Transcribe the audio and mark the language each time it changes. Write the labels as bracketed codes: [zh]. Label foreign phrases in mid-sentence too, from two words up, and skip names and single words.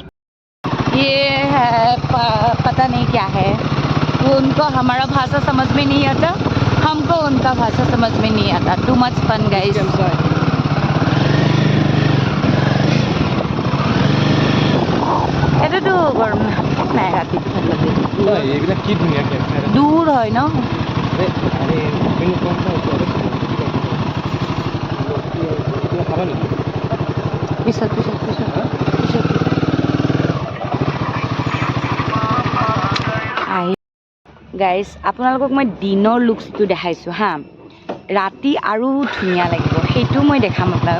[hi] ये है पता नहीं क्या है उनको हमारा भाषा समझ में नहीं आता हमको उनका भाषा समझ में नहीं आता [en] too much fun guys [as] এটাতো গৰম নাই ৰাতিটো ঠাণ্ডা এইবিলাক কি ধুনীয়া দূৰ হয় ন পিছত গাইজ আপোনালোকক মই দিনৰ লুকছটো দেখাইছোঁ হা ৰাতি আৰু ধুনীয়া লাগিব সেইটো মই দেখাম আপোনাক